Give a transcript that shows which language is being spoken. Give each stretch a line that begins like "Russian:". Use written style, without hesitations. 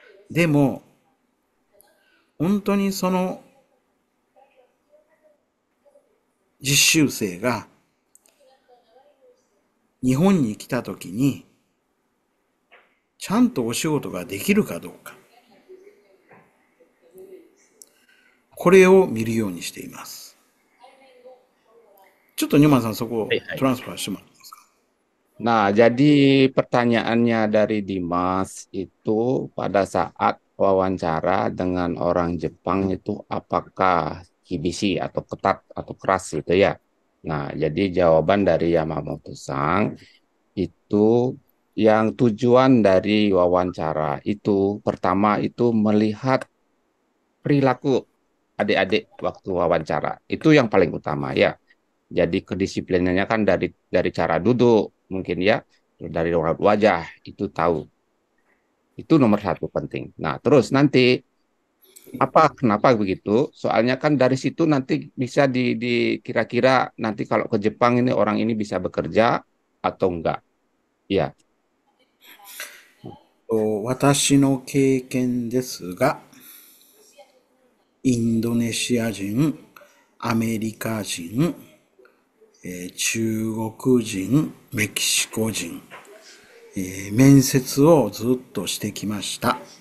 Japanese: でも、本当にその実習生が日本に来たときに、ちゃんとお仕事ができるかどうか。これを見るようにしています。ちょっとニューマンさんそこをトランスファーしてもらっていいですか。
Indonesian: Nah, jadi pertanyaannya dari Dimas itu pada saat wawancara dengan orang Jepang itu apakah kibishi atau ketat atau keras gitu ya. Nah, jadi jawaban dari Yamamoto-san itu yang tujuan dari wawancara itu pertama itu melihat perilaku adik-adik waktu wawancara. Itu yang paling utama ya. Jadi kedisiplinannya kan dari cara duduk mungkin ya, dari raut wajah itu tahu. Itu nomor satu penting. Nah, terus nanti kenapa begitu? Soalnya kan dari situ nanti bisa kira-kira nanti kalau ke Jepang ini orang ini bisa bekerja atau enggak. Ya.
Japanese: 私の経験ですが、インドネシア人、アメリカ人、中国人、メキシコ人、面接をずっとしてきました。